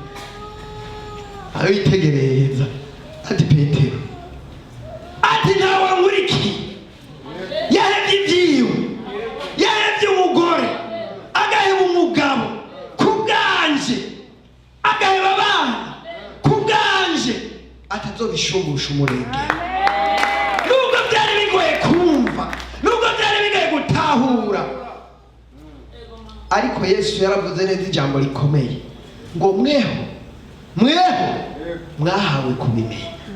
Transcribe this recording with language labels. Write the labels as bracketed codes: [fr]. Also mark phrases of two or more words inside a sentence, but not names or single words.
[rn] abitegereza ati Petero ati nawe nkuriki yahebye ibyiwe yahebye umugore agaheba umugabo kubwanje agaheba abana kubwanje atazobishumbusha umurengero nubwo byari bigoye kumva nubwo byari bigoye gutahura ariko Yesu yaravuze neza ijambo rikomeye ngo mweho mwahawe kubimenya.